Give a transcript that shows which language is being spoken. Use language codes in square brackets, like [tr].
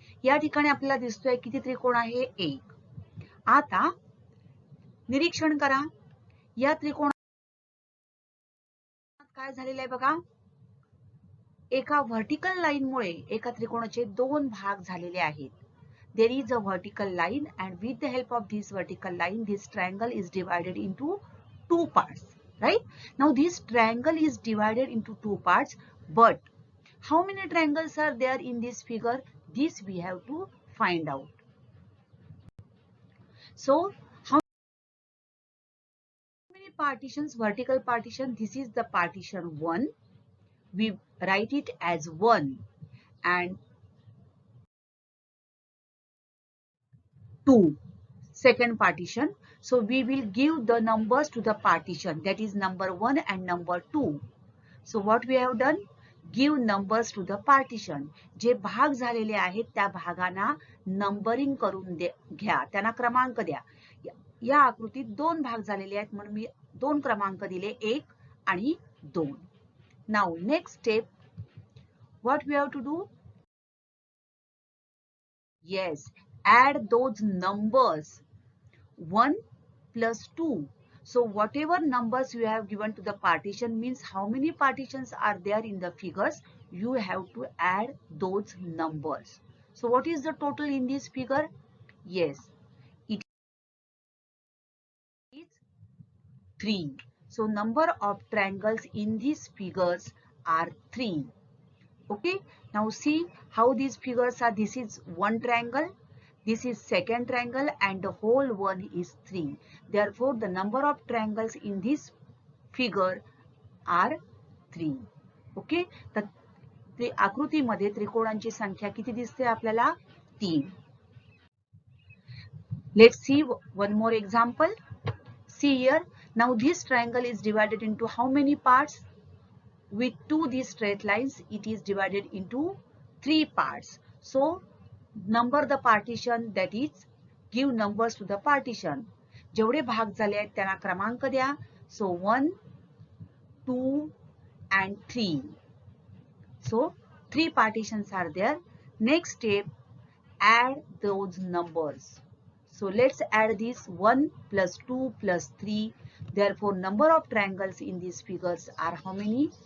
[mr] या ठिकाणी आपल्याला दिसतोय किती त्रिकोण आहे? एक. आता निरीक्षण करा, या त्रिकोणात काय झालेलं आहे बघा, एका व्हर्टिकल लाईन मुळे एका त्रिकोणाचे दोन भाग झालेले आहेत. [en] There is a vertical line and with the help of this vertical line this triangle is divided into two parts, right? Now this triangle is divided into two parts, but how many triangles are there in this figure? This we have to find out. So how many partitions? Vertical partition, this is the partition 1. We write it as 1 and 2. Second partition. So we will give the numbers to the partition, that is number 1 and number 2. So what we have done? Give numbers to the partition. [mr] जे भाग झालेले आहेत त्या भागांना numbering करून घ्या, त्यांना क्रमांक द्या. या आकृतीत दोन भाग झालेले आहेत म्हणून मी दोन क्रमांक दिले, 1 आणि 2. [en] Now next step, what we have to do? Yes, add those numbers 1 plus 2. So whatever numbers you have given to the partition means how many partitions are there in the figures, you have to add those numbers. So what is the total in this figure? Yes, it is 3. So number of triangles in these figures are 3. Okay, now see how these figures are. This is one triangle, this is second triangle, and the whole one is 3. Therefore, the number of triangles in this figure are 3. [mr] Okay, तर आकृतीमध्ये त्रिकोणांची संख्या किती दिसते आपल्याला? 3. [en] Let's see one more example. See here, now this triangle is divided into how many parts? With these straight lines, it is divided into 3 parts. So number the partition, that is give numbers to the partition. [mr] जेवढे भाग झाले आहेत त्यांना क्रमांक द्या. [en] So 1, 2 and 3. So 3 partitions are there. Next step, add those numbers. So let's add this 1 plus 2 plus 3. Therefore number of triangles in these figures are how many?